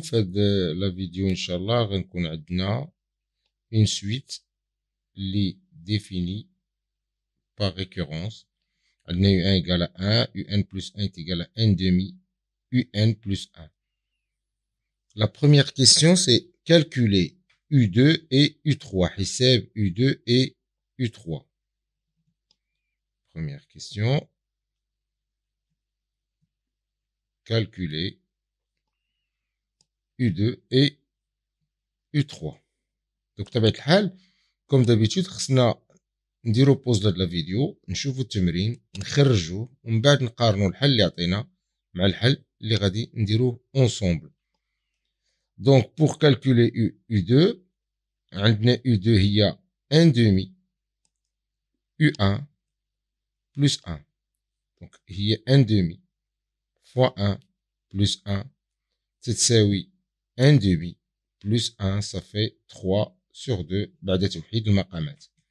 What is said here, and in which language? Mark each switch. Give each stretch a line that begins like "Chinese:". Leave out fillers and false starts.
Arabic: في هاد لا فيديو ان شاء الله غنكون عندنا une suite اللي
French: définie par récurrence.
Arabic: عندنا
French: un égale à 1, un plus 1 est égal à 1 demi, un plus 1. La première question c'est calculer U2 et U3.
Arabic: حساب
French: U2 et U3. Première question. Calculer U2 et U3.
Arabic: Donc بطبيعة الحال
French: comme d'habitude
Arabic: خصنا نديرو بوز لهاد لا فيديو نشوفو التمرين نخرجوه ومن بعد نقارنو الحل اللي عطينا مع الحل اللي غادي نديروه اونصومبل.
French: دونك بور كالكولي U2
Arabic: عندنا
French: U2 هي 1 demi U1 plus 1. دونك هي 1 demi fois 1 plus 1
Arabic: تتساوي
French: 1 demi plus 1 ça fait 3 sur 2
Arabic: بعد توحيد المقامات.